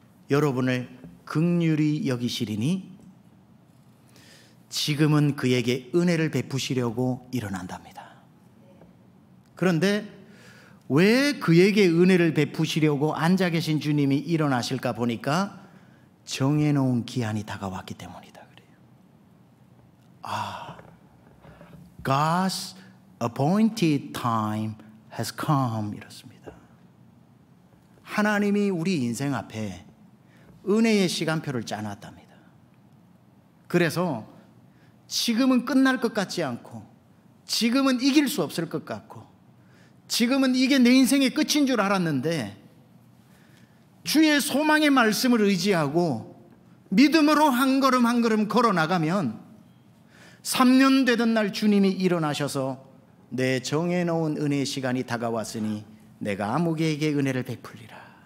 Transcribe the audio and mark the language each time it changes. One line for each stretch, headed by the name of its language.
Korean: 여러분을 긍휼히 여기시리니 지금은 그에게 은혜를 베푸시려고 일어난답니다. 그런데 왜 그에게 은혜를 베푸시려고 앉아 계신 주님이 일어나실까 보니까 정해놓은 기한이 다가왔기 때문이다 그래요.
English: God's appointed time has come
Korean: 이렇습니다. 하나님이 우리 인생 앞에 은혜의 시간표를 짜놨답니다. 그래서 지금은 끝날 것 같지 않고, 지금은 이길 수 없을 것 같고, 지금은 이게 내 인생의 끝인 줄 알았는데 주의 소망의 말씀을 의지하고 믿음으로 한 걸음 한 걸음 걸어 나가면 3년 되던 날 주님이 일어나셔서 내 정해놓은 은혜의 시간이 다가왔으니 내가 아무개에게 은혜를 베풀리라.